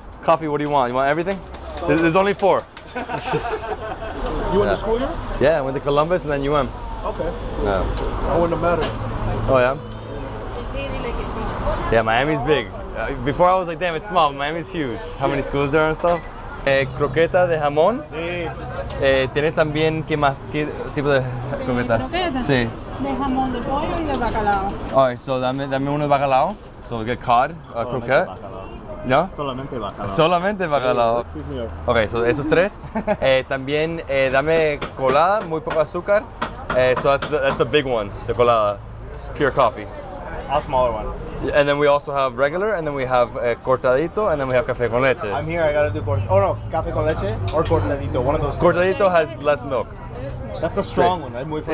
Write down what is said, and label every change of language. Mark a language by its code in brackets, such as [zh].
[en] Coffee, what do you want? You want everything? There's only 4. You went to school here? Yeah, I went to Columbus and then UM. Okay. Yeah. I wouldn't have mattered. Oh yeah? Yeah, Miami's big. Before I was like, damn, it's small. Miami's huge. How many schools there and stuff? [es] Croqueta de jamón. Sí. ¿Tienes también qué más qué tipo de croquetas? Croquetas. Sí. De jamón de pollo y de bacalao. [en] Alright, so [es] dame uno de bacalao. [en] So we get cod, croquette. ¿No? [es] Solamente bacalao. Solamente bacalao. Sí, señor. Ok, so esos 3. También dame colada, muy poco azúcar. [en] So that's the big one, the colada. It's pure coffee. A smaller one. And then we also have regular, and then we have cortadito, and then we have café con leche. I'm here, I gotta do café con leche or cortadito, one of those. Cortadito has less milk. That's a strong one, right? [es] Muy fuerte.